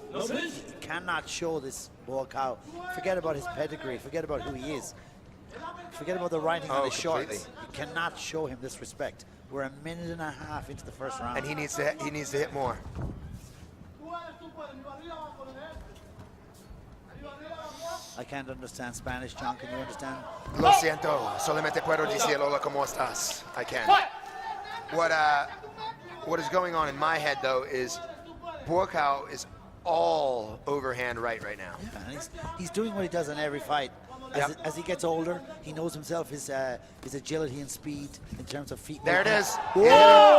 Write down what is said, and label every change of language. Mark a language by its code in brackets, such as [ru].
[en] He cannot show this Buakaw. Forget about his pedigree. Forget about who he is. Forget about the writing on his completely. shorts. You cannot show him this respect. We're a minute and a half into the first round. And he needs to hit more. I can't understand Spanish, John. Can you understand? [es] Lo siento, solamente puedo decir hola como estás. [en] I can. What is going on in my head though is Buakaw is all overhand right now. Yeah, and he's doing what he does in every fight. As he gets older, he knows himself his agility and speed in terms of feet. There it movement. is. Whoa!